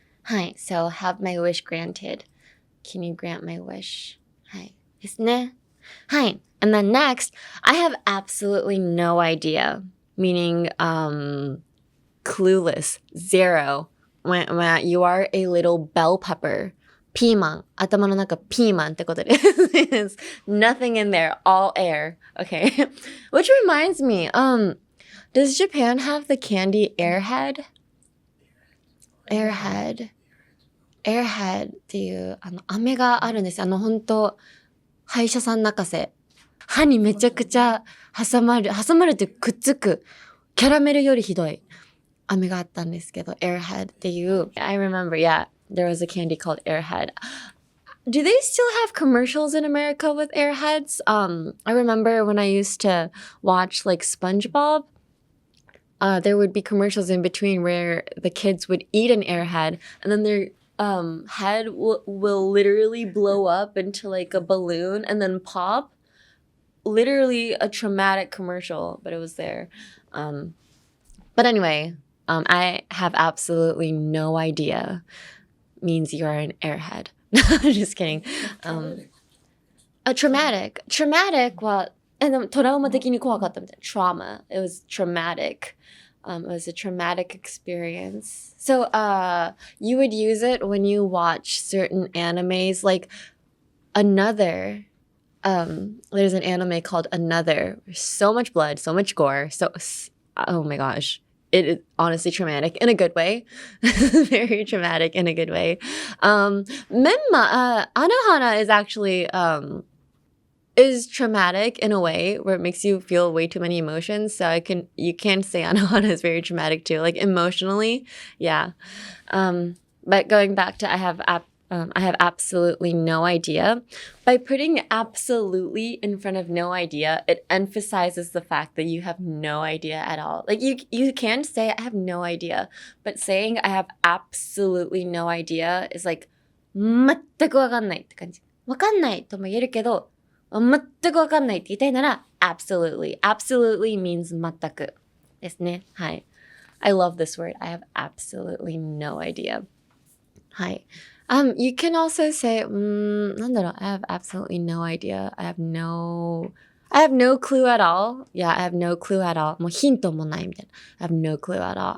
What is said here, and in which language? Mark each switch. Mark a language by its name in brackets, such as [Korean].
[English] はい、so have my wish granted. Can you grant my wish? [Japanese] はい、ですね。 [English] はい, and then next, I have absolutely no idea, meaning clueless, 0. When you are a little bell pepper. [Japanese] ピーマン。頭の中ピーマンってことです。 [English] Nothing in there. All air. Okay. Which reminds me, does Japan have the candy Airhead? [Japanese] Airhead っていう飴があるんです。本当歯医者さん泣かせ。歯にめちゃくちゃ挟まるってくっつく。キャラメルよりひどい飴があったんですけど、Airhead っていう。 [English] I remember, yeah. There was a candy called Airhead. Do they still have commercials in America with Airheads? I remember when I used to watch like SpongeBob, there would be commercials in between where the kids would eat an Airhead and then their head will literally blow up into like a balloon and then pop. Literally a traumatic commercial, but it was there. But anyway, I have absolutely no idea. Means you are an airhead. Just kidding. [Japanese] Traumatic は、でもトラウマ的に怖かったみたいな。 [English] Trauma. It was traumatic. It was a traumatic experience. So you would use it when you watch certain animes, like Another. There's an anime called Another. So much blood, so much gore. Oh my gosh. it is honestly traumatic in a good way. Very traumatic in a good way. Anohana is actually is traumatic in a way where it makes you feel way too many emotions. So you can say Anohana is very traumatic too, like emotionally. Yeah. But going back to I have absolutely no idea. By putting absolutely in front of no idea, it emphasizes the fact that you have no idea at all. Like you can say I have no idea, but saying I have absolutely no idea is like [Japanese] 全くわかんないって感じ。わかんないとも言えるけど、全くわかんないって言いたいなら absolutely. [English] Absolutely means [Japanese] 全くですね。 [English] はい。I love this word. I have absolutely no idea. [Japanese] はい。 [English] You can also say, なんだろう I have absolutely no idea. I have no clue at all. Yeah, I have no clue at all. [Japanese] もうヒントもないみたいな。 [English] I have no clue at all.